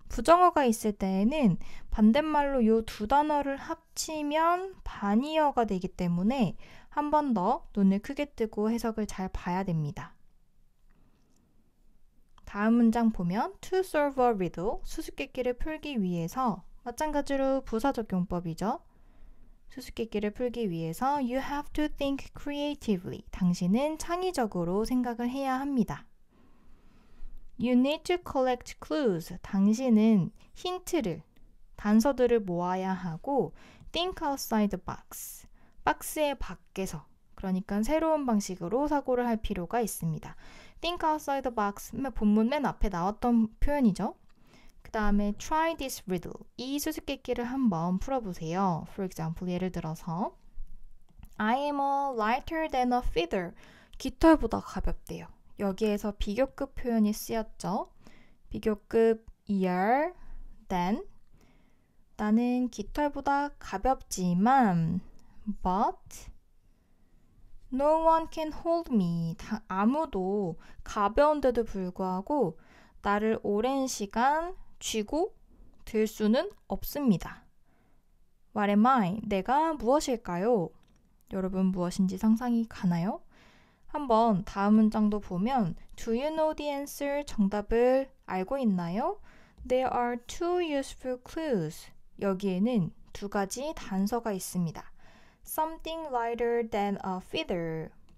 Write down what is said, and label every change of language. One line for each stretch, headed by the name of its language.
Korean: 부정어가 있을 때에는 반대말로 이 두 단어를 합치면 반의어가 되기 때문에 한 번 더 눈을 크게 뜨고 해석을 잘 봐야 됩니다. 다음 문장 보면
English: to solve a riddle,
Korean: 수수께끼를 풀기 위해서 마찬가지로 부사적 용법이죠. 수수께끼를 풀기 위해서
English: you have to think creatively.
Korean: 당신은 창의적으로 생각을 해야 합니다.
English: You need to collect clues.
Korean: 당신은 힌트를, 단서들을 모아야 하고
English: think outside the box.
Korean: 박스의 밖에서, 그러니까 새로운 방식으로 사고를 할 필요가 있습니다.
English: think outside the box,
Korean: 본문 맨 앞에 나왔던 표현이죠. 그 다음에
English: try this riddle.
Korean: 이 수수께끼를 한번 풀어보세요.
English: For example,
Korean: 예를 들어서
English: I am a lighter than a feather.
Korean: 깃털보다 가볍대요. 여기에서 비교급 표현이 쓰였죠. 비교급 er, than. 나는 깃털보다 가볍지만
English: but no one can hold me.
Korean: 아무도 가벼운데도 불구하고 나를 오랜 시간 쥐고 들 수는 없습니다.
English: What am I?
Korean: 내가 무엇일까요? 여러분 무엇인지 상상이 가나요? 한번 다음 문장도 보면
English: Do you know the answer?
Korean: 정답을 알고 있나요?
English: There are two useful clues.
Korean: 여기에는 두 가지 단서가 있습니다.
English: something lighter than a feather.